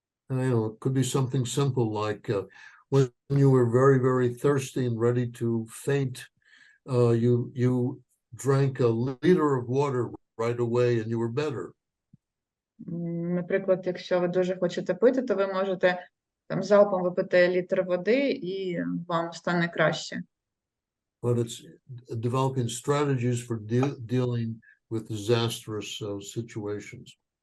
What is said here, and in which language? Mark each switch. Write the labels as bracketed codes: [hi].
[en] You know, it could be something simple like when you were very, very thirsty and ready to faint, you drank a liter of water right away and you were better. [uk] Наприклад, якщо ви дуже хочете пити, то ви можете там залпом випити літр води і вам стане краще. [en] But it's developing strategies for dealing with disastrous situations.